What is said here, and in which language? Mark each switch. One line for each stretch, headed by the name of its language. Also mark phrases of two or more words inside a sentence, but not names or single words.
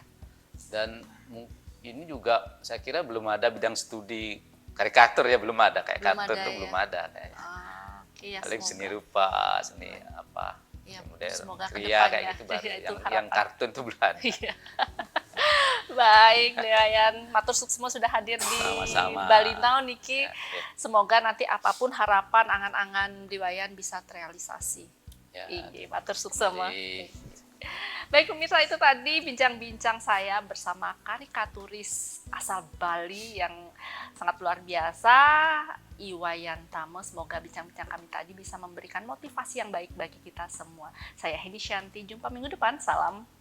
Indonesian: Dan ini juga saya kira belum ada bidang studi karikatur ya, belum ada kayak Belum kartun ada tuh ya. belum ada kayaknya. Iya, Paling semoga. seni rupa, seni apa, Iya, modern, semoga kria kedepannya. kayak gitu baru. Iya, itu yang harapan. kartun tuh belum ada. Iya. Baik, Dewayan,
Balinese: matur suksma
Indonesian: sudah hadir di Sama-sama. Bali Now, Niki. Ya, ya. Semoga nanti apapun harapan, angan-angan Dewayan bisa terrealisasi. Ya, Iya,
Balinese: matur suksma.
Indonesian: jadi, Baik pemirsa, itu tadi bincang-bincang saya bersama karikaturis asal Bali yang sangat luar biasa, Iwayan Tamo. Semoga bincang-bincang kami tadi bisa memberikan motivasi yang baik bagi kita semua. Saya Heni Shanti, jumpa minggu depan.